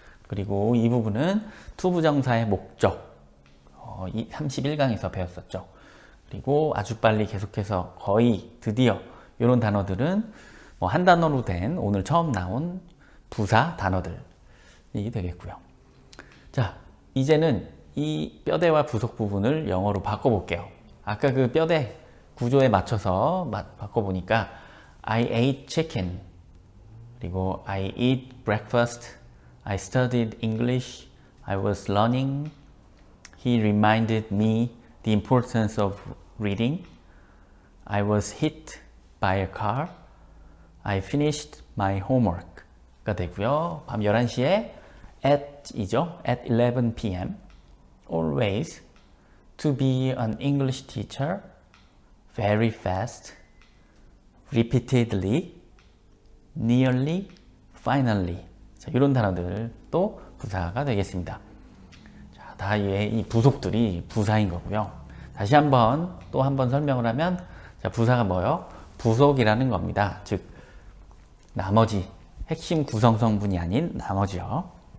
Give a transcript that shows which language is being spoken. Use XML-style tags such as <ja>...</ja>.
<ko>그리고 이 부분은 투부정사의 목적, 31강에서 배웠었죠. 그리고 아주 빨리, 계속해서, 거의, 드디어 이런 단어들은 뭐 한 단어로 된 오늘 처음 나온 부사 단어들이 되겠고요. 자, 이제는 이 뼈대와 부속 부분을 영어로 바꿔볼게요. 아까 그 뼈대 구조에 맞춰서 바꿔보니까</ko> <en>I ate chicken, 그리고 I eat breakfast, I studied English, I was learning, he reminded me the importance of reading, I was hit by a car, I finished my homework</en> <ko>가 되고요. 밤 11시에 at 이죠.</ko> <en>at 11 p.m. always to be an English teacher very fast repeatedly nearly finally.</en> <ko>자, 이런 단어들도 부사가 되겠습니다. 자, 다 이 부속들이 부사인 거고요. 다시 한번 또 한 번 설명을 하면, 자, 부사가 뭐요? 부속이라는 겁니다. 즉 나머지 핵심 구성성분이 아닌 나머지요.</ko>